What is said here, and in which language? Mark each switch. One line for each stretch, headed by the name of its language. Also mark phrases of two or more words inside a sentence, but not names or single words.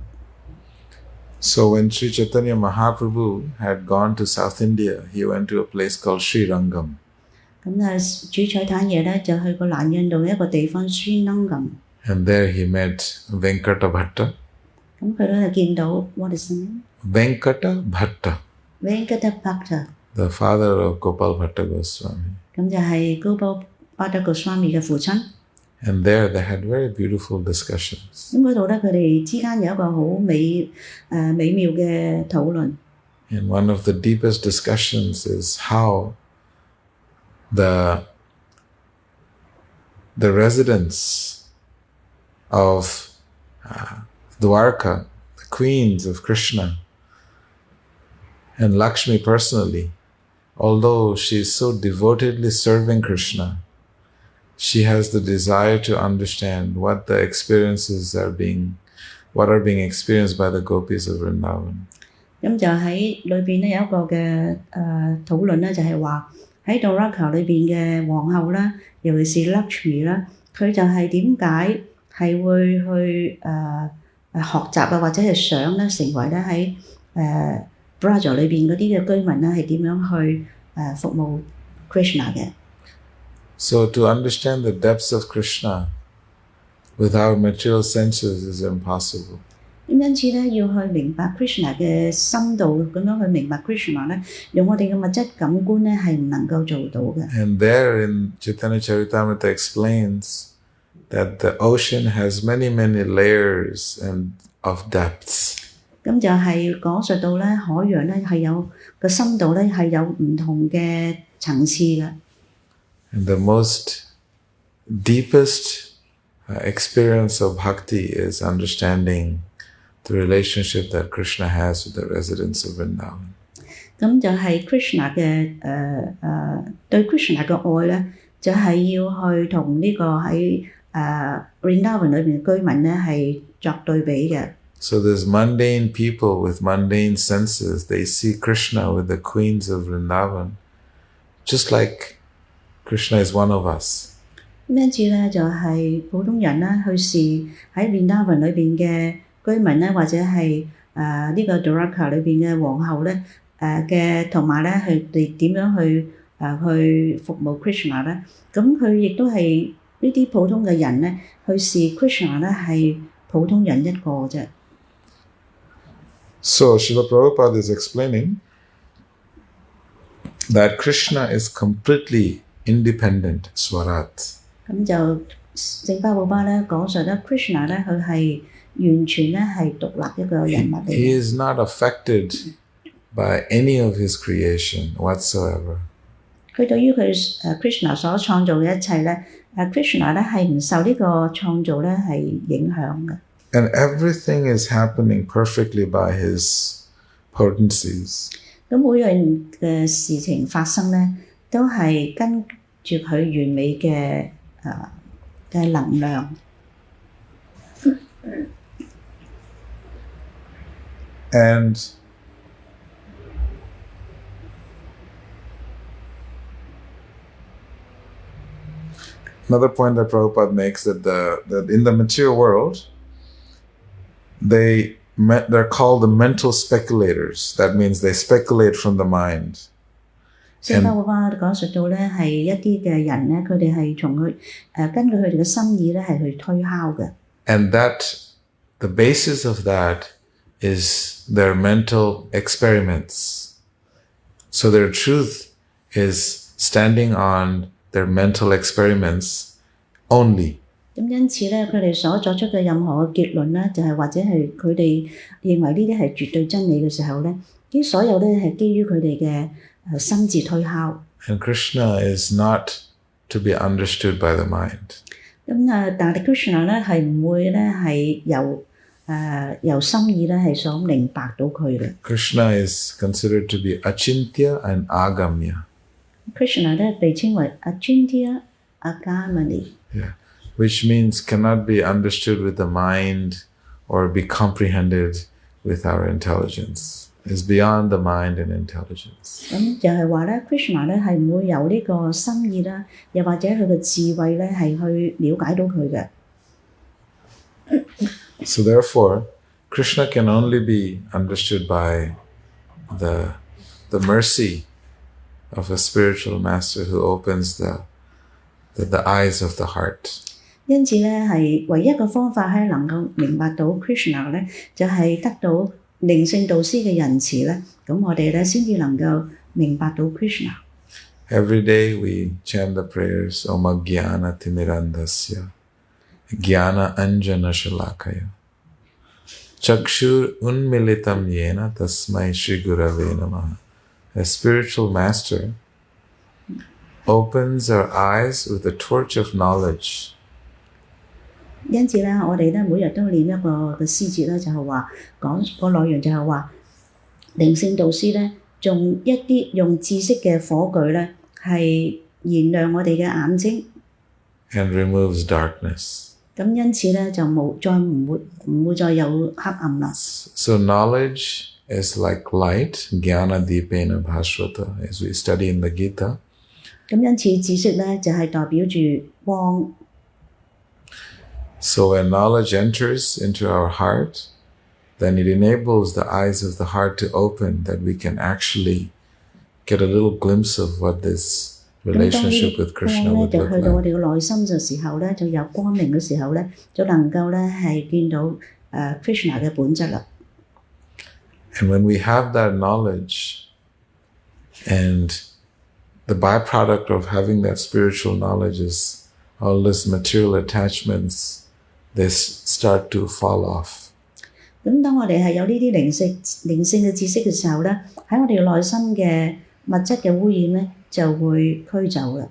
English: So when Sri Chaitanya Mahaprabhu had gone to South India, he went to a place called Srirangam.
Cantonese: 咁啊，主彩坦爺咧就去過南印度一個地方 Srirangam。
English: And there he met Venkata Bhatta.
Cantonese: 咁佢咧就見到
English: what is the name? Venkata Bhatta,
Cantonese: Venkata Bhatta。
English: the father of Gopal Bhatta Goswami.
Cantonese: 咁就係高寶巴德個 Swami 嘅父親。
English: And there they had very beautiful discussions.
Cantonese: 咁嗰度咧，佢哋之間有一個好美妙嘅討論。
English: And one of the deepest discussions is how the residents of Dwarka, the queens of Krishna, and Lakshmi personally, although she is so devotedly serving Krishna, she has the desire to understand what the experiences are being experienced by the gopis of Vrindavan.
Cantonese: 咁就喺裏邊咧有一個嘅討論咧，就係話喺 Dwarka 裏邊嘅皇后啦，尤其是 Lakshmi 啦，佢就係點解係會去學習啊，或者係想咧成為咧喺Braja 裏邊嗰啲嘅居民咧係點樣去服務 Krishna 嘅。
English: So to understand the depths of Krishna with our material senses is impossible.
Cantonese: 咁因此咧，要去明白 Krishna 嘅深度，咁樣去明白 Krishna 咧，用我哋嘅物質感官咧係唔能夠做到嘅。
English: And there in Chaitanya Charitamrita explains that the ocean has many, many layers and of depths.
Cantonese: 咁就係講述到咧海洋咧係有個深度咧係有唔同嘅層次嘅。
English: And the most deepest experience of bhakti is understanding the relationship that Krishna has with the residents of Vrindavan.
Cantonese: 咁就係 Krishna 嘅對 Krishna 嘅愛咧，就係要去同呢個喺Vrindavan 裏邊嘅居民咧係作對比嘅。
English: So there's mundane people with mundane senses. They see Krishna with the queens of Vrindavan, just like Krishna is one of us.
Cantonese: 因此咧就係普通人咧去視喺 Vrindavan 裏邊嘅居民咧，或者係呢個 Dwaraka 裏邊嘅皇后咧嘅，同埋咧佢哋點樣去服務 Krishna 咧？咁佢亦都係呢啲普通嘅人咧去視 Krishna 咧係普通人一個啫。
English: So Srila Prabhupada is explaining that Krishna is completely independent Swarat.
Cantonese: 咁就聖巴布巴咧講述咧 Krishna 咧佢係完全咧係獨立一個人物嚟
English: He
Cantonese: 嘅。
English: is not affected by any of his creation whatsoever.
Cantonese: 佢對於佢Krishna 所創造嘅一切咧，Krishna 咧係唔受呢個創造咧係影響嘅。
English: And everything is happening perfectly by his potencies.
Cantonese: 咁每樣嘅事情發生咧，都係跟住佢完美嘅能量。
English: And another point that Prabhupada makes that that in the material world, they're called the mental speculators. That means they speculate from the mind.
Cantonese: 聖巴布巴講述到咧係一啲嘅人咧，佢哋係從佢根據佢哋嘅心意咧係去推敲嘅。
English: And the basis of that is their mental experiments. So their truth is standing on their mental experiments only.
Cantonese: 咁因此咧，佢哋所作出嘅任何嘅結論咧，就係或者係佢哋認為呢啲係絕對真理嘅時候咧，啲所有咧係基於佢哋嘅心智推敲。
English: And Krishna is not to be understood by the mind.
Cantonese: 咁但係 Krishna 咧係唔會咧係由心意咧係所明白到佢嘅。
English: Krishna is considered to be achintya and agamya.
Cantonese: Krishna 咧被稱為
Sanskrit: अचिन्त्य अगमनी.
English: Yeah. Which means cannot be understood with the mind or be comprehended with our intelligence. Is beyond the mind and intelligence.
Cantonese: 咁就係話咧 ，Krishna 咧係唔會由呢個心意啦，又或者佢嘅智慧咧係去了解到佢嘅。
English: So therefore, Krishna can only be understood by the mercy of a spiritual master who opens the eyes of the heart.
Cantonese: 因此咧係唯一嘅方法係能夠明白到 Krishna 咧，就係得到靈性導師嘅仁慈咧，咁我哋咧先至能夠明白到 Krishna。
English: Every day we chant the prayers,
Sanskrit: ॐ ज्ञान तिमिरान्धस्य, ज्ञान अञ्जन शलाकया, चक्षुर् उन्मीलितं येन तस्मै श्री गुरवे नमः.
English: A spiritual master opens our eyes with the torch of knowledge.
Cantonese: 因此咧，我哋咧每日都練一個嘅詩節咧，就係話講個內容就係話靈性導師咧，用知識嘅火炬咧，係燃亮我哋嘅眼睛。
English: And removes darkness.
Cantonese: 咁因此咧就唔會再有黑暗啦。
English: So knowledge is like light,
Sanskrit: ज्ञान दीपेन भास्वता,
English: as we study in the Gita.
Cantonese: 咁因此知識咧就係代表住光。
English: So when knowledge enters into our heart, then it enables the eyes of the heart to open, that we can actually get a little glimpse of what this relationship with Krishna would
Cantonese: 就
English: look
Cantonese: 去到我
English: like.
Cantonese: 哋嘅內心嘅時候咧，就有光明嘅時候咧，就能夠咧係見到Krishna 嘅本質啦。
English: And when we have that knowledge, and the byproduct of having that spiritual knowledge is all these material attachments, they start to fall off.
Cantonese: 咁當我哋係有呢啲靈性嘅知識嘅時候咧，喺我哋內心嘅物質嘅污染咧就會驅走啦。